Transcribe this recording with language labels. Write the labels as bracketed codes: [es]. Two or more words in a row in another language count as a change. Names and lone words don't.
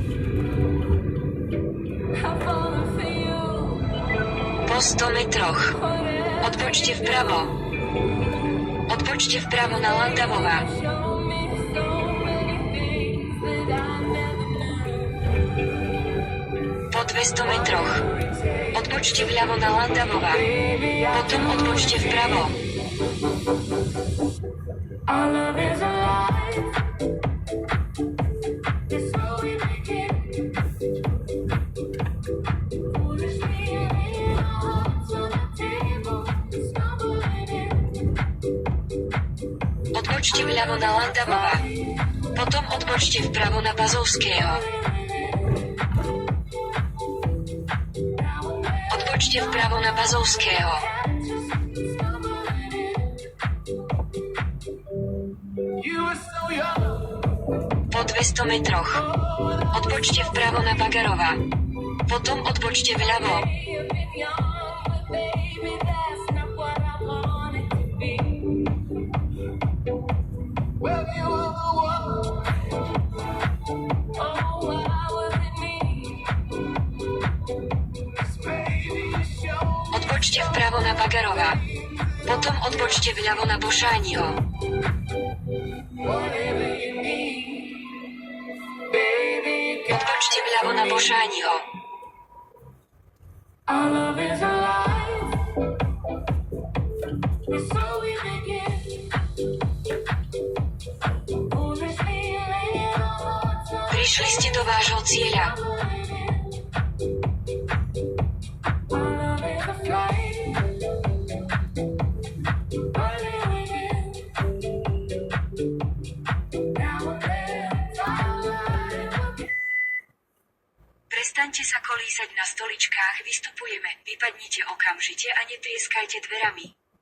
[en] I'm falling for you. [sk] Po 100 metroch. Odbočte vpravo. Odbočte vpravo na Landavova. [en] Show me so many things that I never knew. [sk] Po 200 metroch. Odbočte vľavo na Landavova. Potom odbočte vpravo. [en] Our love is alive. It's so we make it. Foolishly laying our hearts on the table, stumbling in. [sk] Odbočte vľavo na Landavova. Potom odbočte vpravo na Bazovského. Odbočte vpravo na Bazovského. [en] You were so young. [sk] Po 200 metroch. Odbočte vpravo na Bagarova. Potom odbočte vľavo. [en] You've been young, but baby, that's not what I wanted to be. Well, you were the one. Oh, why was it me? 'Cause baby, you showed [sk] Odbočte vpravo na Bagarova. Potom odbočte vľavo na Bošániho. [en] whatever you need. Baby, you got [sk] Odbočte vľavo na Bošániho. [en] our love is alive. It's so we make it. Foolishly laying our hearts on [sk] Prišli ste do vášho cieľa. [en] our love is a flight. Running within. Now and then, starlight. [sk] Prestaňte sa kolísať na stoličkách, vystupujeme. Vypadnite okamžite a netrieskajte dverami.